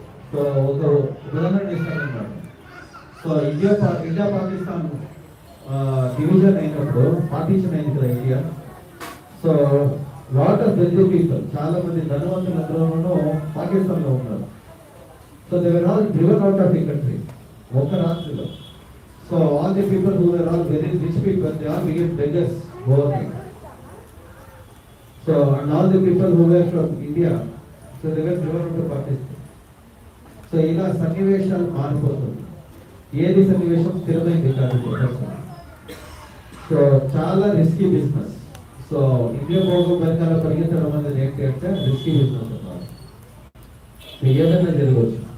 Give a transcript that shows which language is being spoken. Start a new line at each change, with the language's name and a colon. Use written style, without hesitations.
Telugu: So ఒక ఉదాహరణ ఇస్తానన్నమాట. So India Pakistan division అయినప్పుడు, పార్టీషన్ అయింది కదా India.
English: so lot of wealthy people,
Telugu: చాలా మంది ధనవంతులందరూ పాకిస్తాన్లో ఉన్నారు.
English: so they were all driven out of the country,
Telugu: ఒక రాష్ట్రంలో.
English: So all the people who were all very rich people, they all became beggars overnight. So and all the people who were from India, so they were driven to Pakistan.
Telugu: So ఇలా సన్నివేశాలు మారిపోతుంది. ఏది సన్నివేశం స్థిరమైంది కాదు. So చాలా risky business. So India భోగం వెనకాల పరిగెత్తడం అనేది ఏంటి అంటే రిస్కీ బిజినెస్ అన్నమాట. ఏదైనా జరగవచ్చు.